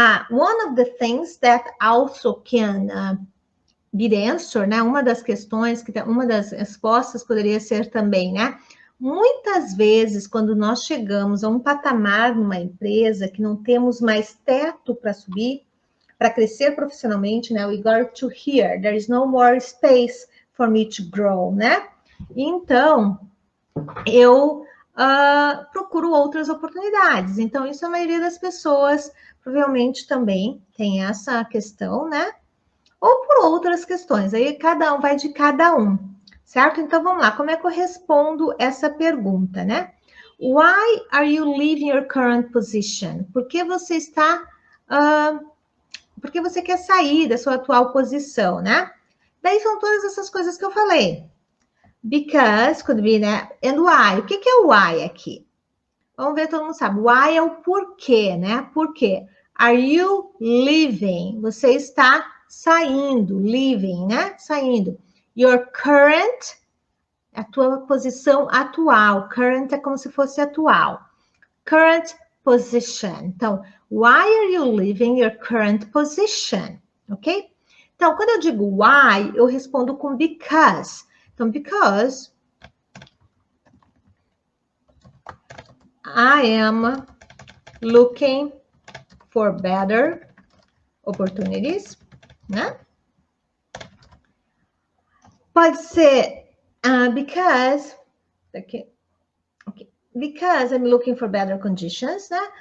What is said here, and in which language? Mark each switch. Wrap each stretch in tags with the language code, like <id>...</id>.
<en>One of the things that also can be the answer, né?</en> <pt>Uma das questões, uma das respostas poderia ser também, né? Muitas vezes, quando nós chegamos a um patamar numa empresa que não temos mais teto para subir, para crescer profissionalmente, né?</pt> <en>We got to here. There is no more space for me to grow, né?</en> <pt>Então, eu procuro outras oportunidades. Então, isso a maioria das pessoas provavelmente também tem essa questão, né? Ou por outras questões. Aí cada um vai de cada um, certo? Então, vamos lá. Como é que eu respondo essa pergunta, né?</pt> <en>Why are you leaving your current position?</en> <pt>Por que você está... por que você quer sair da sua atual posição, né? Daí são todas essas coisas que eu falei.</pt> <en>Because, could be,</en> <pt>né?</pt> <en>And why.</en> <pt>O que é o why aqui? Vamos ver, todo mundo sabe. Why é o porquê, né? Por quê?</pt> <en>Are you leaving?</en> <pt>Você está saindo, leaving, né? Saindo.</pt> <en>Your current,</en> <pt>a tua posição atual. Current é como se fosse atual.</pt> <en>Current position. Então, why are you leaving your current position? Ok?</en> <pt>Então, quando eu digo why, eu respondo com because.</pt> <en>Então, because I am looking for better opportunities, né?</en> <pt>Pode ser</pt> <en>because, okay, because I'm looking for better conditions, né?</en>